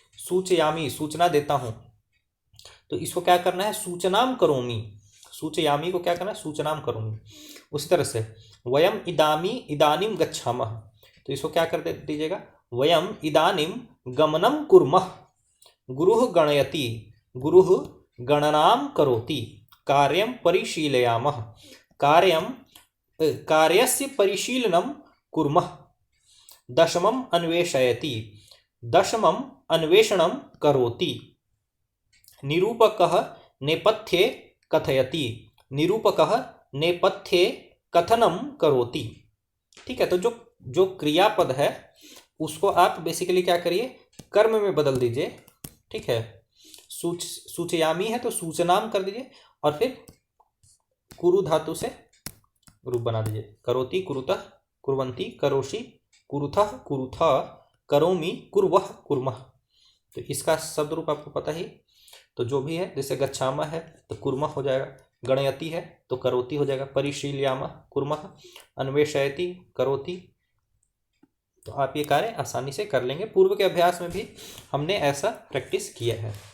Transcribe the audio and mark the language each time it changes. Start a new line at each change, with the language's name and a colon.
Hindi: सूचयामी, सूचना देता हूँ, तो इसको क्या करना है,
Sanskrit: सूचनाम करोमि,
Hindi: सूचयामी को क्या करना है, सूचनाम करोमि। उसी तरह से
Sanskrit: वयम इदामी इदानीम गच्छामः,
Hindi: तो इसको क्या कर दीजिएगा,
Sanskrit: वयम इदानीम गमनम कुर्मः। गुरुः गणयति, गुरुः गणनाम करोति। कार्यम परिशीलयामः, कार्यम कार्यस्य परिशीलनम कुर्मः। दशमम अन्वेषयति, दशमम अन्वेषणम करोति। निरूपकः नेपथ्ये कथयति, निरूपकः नेपथ्ये कथनम करोति।
Hindi: ठीक है, तो जो क्रियापद है उसको आप बेसिकली क्या करिए, कर्म में बदल दीजिए। ठीक है, सूचयामी है तो सूचनाम कर दीजिए और फिर कुरु धातु से रूप बना दीजिए।
Sanskrit: करोति कुरुतः कुर्वन्ति, करोषि कुरुथः कुरुथा, करोमि कुर्वः कुर्मः।
Hindi: तो इसका शब्द रूप आपको पता ही, तो जो भी है, जैसे गच्छामः है तो कुर्मः हो जाएगा, गणयति है तो करोति हो जाएगा, परिशीलयामः कुर्मः, अन्वेषयति करोति। तो आप ये कार्य आसानी से कर लेंगे। पूर्व के अभ्यास में भी हमने ऐसा प्रैक्टिस किया है।